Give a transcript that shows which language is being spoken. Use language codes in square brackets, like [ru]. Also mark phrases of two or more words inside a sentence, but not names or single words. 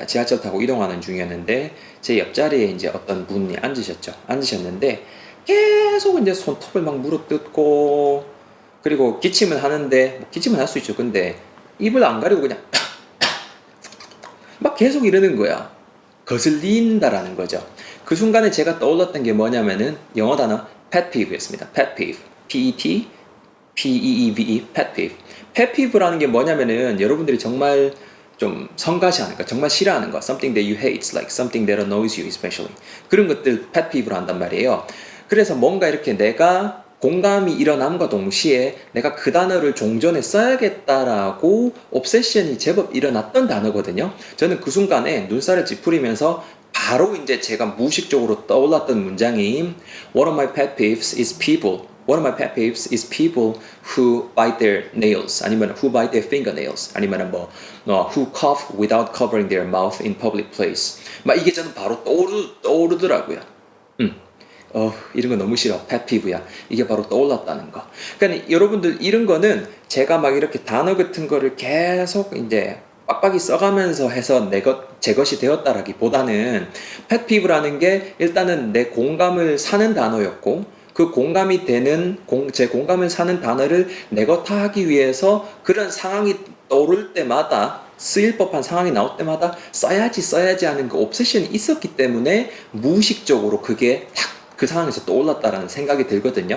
[ko] 지하철 타고 이동하는 중이었는데, 제 옆자리에 이제 어떤 분이 앉으셨는데, 계속 이제 손톱을 막 물어뜯고, 그리고 기침을 하는데, 뭐 기침은 할 수 있죠. 근데 입을 안 가리고 그냥 막 계속 이러는 거야. 거슬린다라는 거죠. 그 순간에 제가 떠올랐던 게 뭐냐면은 영어 단어 [en] pet peeve [ko] 였습니다. [en] pet peeve. P-E-T P-E-E-V-E pet peeve. pet peeve [ko] 라는 게 뭐냐면은 여러분들이 정말 좀 성가시하는 거, 정말 싫어하는 거, [en] something that you hate, like something that annoys you especially. [ko] 그런 것들 [en] pet peeve [ko] 로 한단 말이에요. 그래서 뭔가 이렇게 내가 공감이 일어남과 동시에 내가 그 단어를 종전에 써야겠다라고 옵세션이 제법 일어났던 단어거든요. 저는 그 순간에 눈살을 찌푸리면서 바로 이제 제가 무의식적으로 떠올랐던 문장이 [en] One of my pet peeves is people. One of my pet peeves is people who bite their nails. [ko] 아니면 [en] who bite their fingernails. [ko] 아니면 [en] who cough without covering their mouth in public place. [ko] 막 이게 저는 바로 떠오르더라고요. 이런 거 너무 싫어. 펫피브야. 이게 바로 떠올랐다는 거. 그러니까 여러분들 이런 거는 제가 막 이렇게 단어 같은 거를 계속 이제 빡빡이 써가면서 해서 제 것이 되었다라기보다는 펫피브라는 게 일단은 내 공감을 사는 단어였고 그 공감이 되는 제 공감을 사는 단어를 내 것 하기 위해서 그런 상황이 떠오를 때마다 쓰일 법한 상황이 나올 때마다 써야지 하는 그 옵세션이 있었기 때문에 무의식적으로 그게 탁 그 상황에서 떠올랐다라는 생각이 들거든요.